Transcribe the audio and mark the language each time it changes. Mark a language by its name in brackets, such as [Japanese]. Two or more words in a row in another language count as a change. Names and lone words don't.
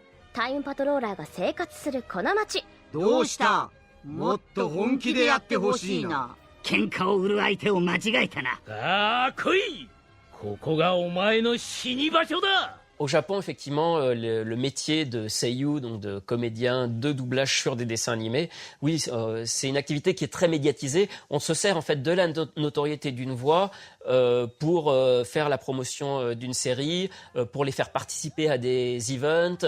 [Japanese] タイムパトローラーが生活するこの町。どうした？もっと本気でやってほしいな。喧嘩を売る相手を間違えたな。さあ来い。ここがお前の死に場所だ。 [French] Au Japon, effectivement, le métier de seiyuu, donc de comédien de doublage sur des dessins animés, oui, c'est une activité qui est très médiatisée. On se sert en fait de la notoriété d'une voix pour faire la promotion d'une série, pour les faire participer à des events.